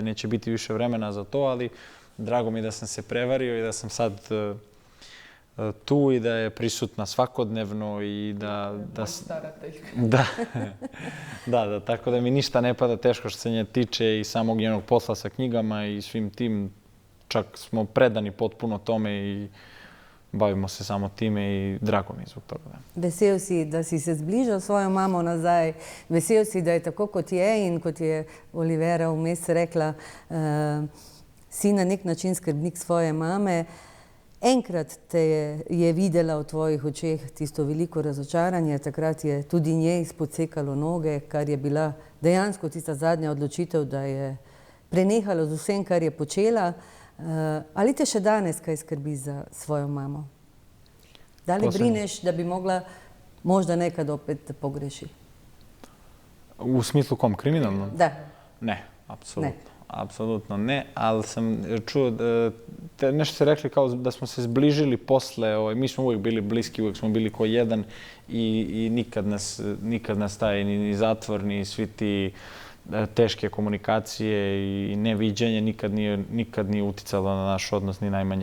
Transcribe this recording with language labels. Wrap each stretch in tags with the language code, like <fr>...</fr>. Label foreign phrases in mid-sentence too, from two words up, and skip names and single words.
<sr>Neće biti više vremena za to, ali drago mi je da sam se prevario i da sam sad tu i da je prisutna svakodnevno i da... Da, tako da mi ništa ne pada teško što se nje tiče i samog njenog posla sa knjigama i svim tim. Čak smo predani potpuno tome i bavimo se samo time i drago mi je zbog toga.</sr> <sl>Vesel si, da si se zbližal svojo mamo nazaj. Vesel si, da je tako kot je in kot je Olivera vmes rekla, si na nek način skrbnik svoje mame. Enkrat te je videla v tvojih očeh tisto veliko razočaranje, takrat je tudi njej spodsekalo noge, kar je bila dejansko tista zadnja odločitev, da je prenehala z vsem, kar je počela. Ali te še danes kaj skrbi za svojo mamo?</sl> <sr>Da li brineš, da bi mogla možda nekad opet pogreši? U smislu kom? Kriminalno? Da. Ne, apsolutno. Apsolutno ne, ali sam čuo, nešto ste rekli kao da smo se zbližili posle, mi smo uvijek bili bliski, uvijek smo bili ko jedan i nikad nas taj ni zatvor, ni svi ti teške komunikacije i neviđenje nikad nije uticalo na naš odnos ni najmanje.</sr>